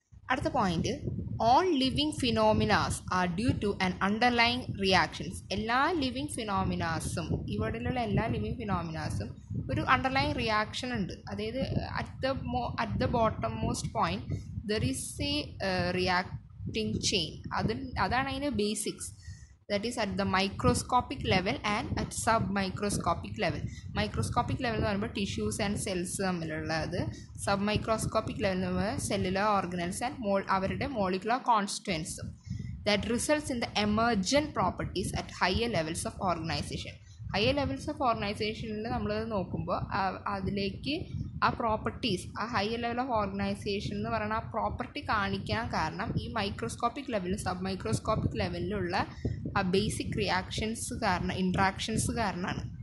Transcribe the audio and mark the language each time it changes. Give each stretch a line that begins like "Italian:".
English: അടുത്ത point, all living phenomenas are due to an underlying reactions.
Malayalam: എല്ലാ living ഫിനോമിനാസും, ഇവിടെയുള്ള എല്ലാ ലിവിങ് ഫിനോമിനാസും ഒരു അണ്ടർലൈങ് റിയാക്ഷൻ ഉണ്ട്.
English: അതായത് at the bottom most point there is a reacting chain.
Malayalam: അതാണ് അതിൻ്റെ basics.
English: That is at the microscopic level and at submicroscopic level. Microscopic level
Malayalam: എന്ന് പറയുമ്പോൾ
English: Tissues and cells തമ്മിലുള്ളത്. Sub microscopic level
Malayalam: എന്ന് പറയുമ്പോൾ
English: Cellular organelles and അവരുടെ molecular കോൺസ്റ്റുവൻസും. That results in the emergent properties at higher levels of organisation.
Malayalam: Higher levels of ഓർഗനൈസേഷനിൽ നമ്മളത് നോക്കുമ്പോൾ അതിലേക്ക് ആ പ്രോപ്പർട്ടീസ്, ആ ഹയർ ലെവൽ ഓഫ് ഓർഗനൈസേഷൻ എന്ന് പറയുന്ന ആ പ്രോപ്പർട്ടി കാണിക്കാൻ കാരണം ഈ മൈക്രോസ്കോപ്പിക് ലെവലിലും സബ് മൈക്രോസ്കോപ്പിക് ലെവലിലുള്ള ആ ബേസിക് റിയാക്ഷൻസ് കാരണം, ഇൻട്രാക്ഷൻസ് കാരണമാണ്.